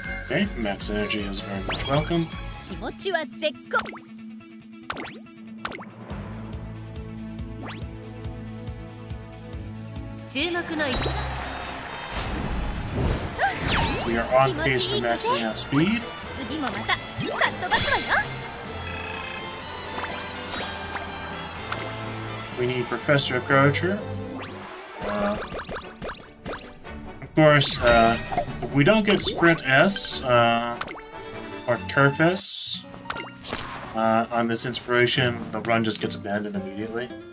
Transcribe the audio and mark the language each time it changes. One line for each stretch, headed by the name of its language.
English: Okay, max energy is very much welcome.
Japanese: 気持ちは絶好。注目の一打。
English: We are on pace for maxing out speed.
Japanese: 次もまたかっ飛ばすわよ。
English: We need Professor Approacher. Of course, if we don't get Sprint S or Turf S on this inspiration, the run just gets abandoned immediately.